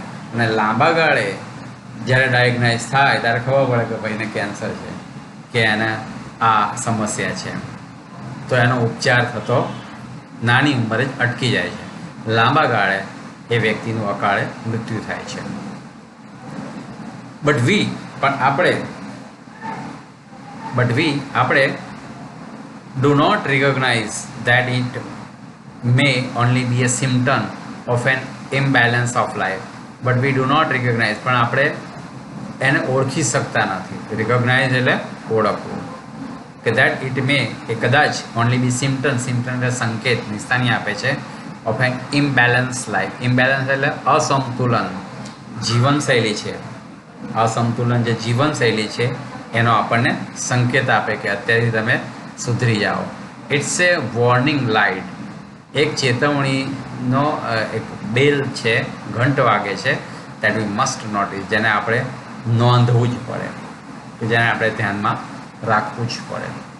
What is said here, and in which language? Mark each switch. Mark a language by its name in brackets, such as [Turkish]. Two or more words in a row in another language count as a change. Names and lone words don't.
[Gujarati] અને લાંબા ગાળે જ્યારે ડાયગ્નાઇઝ થાય ત્યારે ખબર પડે કે ભાઈને કેન્સર છે, કે એને આ સમસ્યા છે, તો એનો ઉપચાર થતો નાની ઉંમરે જ અટકી જાય છે. લાંબા ગાળે એ વ્યક્તિનું અકાળે મૃત્યુ થાય છે. [English] બટ આપણે do not recognize that it may only be a symptom of an imbalance of life. But we do not recognize, [Gujarati] પણ આપણે એને ઓળખી શકતા નથી. [English] recognize [Gujarati] એટલે ઓળખવું, કે [English] that it may, [Gujarati] એ કદાચ [English] only be symptom [Gujarati] એટલે સંકેત, નિશાની આપે છે [English] of an imbalance life. [Gujarati] imbalance એટલે અસંતુલન જીવનશૈલી છે. અસંતુલન જે જીવનશૈલી છે એનો આપણને સંકેત આપે કે અત્યારથી તમે સુધરી જાઓ. [English] it's a warning light. [Gujarati] એક ચેતવણીનો એક બેલ છે, ઘંટ વાગે છે, [English] that we must notice, [Gujarati] જેને આપણે નોંધવું જ પડે, કે જેને આપણે ધ્યાનમાં રાખવું જ પડે.